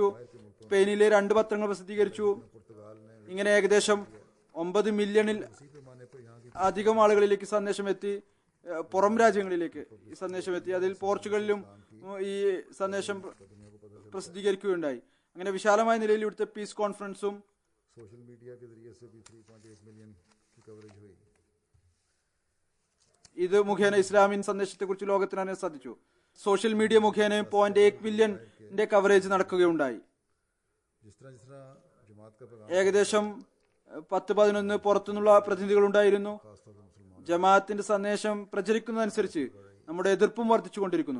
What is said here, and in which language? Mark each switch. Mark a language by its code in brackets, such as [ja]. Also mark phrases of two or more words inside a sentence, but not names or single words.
[ml] സ്പെയിനിലെ 2 പത്രങ്ങൾ പ്രസിദ്ധീകരിച്ചു. ഇങ്ങനെ ഏകദേശം 9 മില്യണിൽ അധികം ആളുകളിലേക്ക് സന്ദേശം എത്തി. പുറം രാജ്യങ്ങളിലേക്ക് ഈ സന്ദേശം എത്തി. അതിൽ പോർച്ചുഗലിലും ഈ സന്ദേശം പ്രസിദ്ധീകരിക്കുകയുണ്ടായി. അങ്ങനെ വിശാലമായ നിലയിൽ ഇവിടുത്തെ [en] peace conference social media [hi] के जरिए से भी 3.8 मिलियन की कवरेज हुई. [ml] ഇത് മുഖേന ഇസ്ലാമിൻ സന്ദേശത്തെ കുറിച്ച് ലോകത്തിന് അറിയാൻ സാധിച്ചു. [en] social media [ml] മുഖേന 0.1 മില്യന്റെ കവറേജ് നടക്കുകയുണ്ടായി. ഏകദേശം 10-11 പുറത്തുനിന്നുള്ള പ്രതിനിധികൾ ഉണ്ടായിരുന്നു. ജമാഅത്തിന്റെ സന്ദേശം പ്രചരിക്കുന്നതനുസരിച്ച് നമ്മുടെ എതിർപ്പും വർദ്ധിച്ചുകൊണ്ടിരിക്കുന്നു.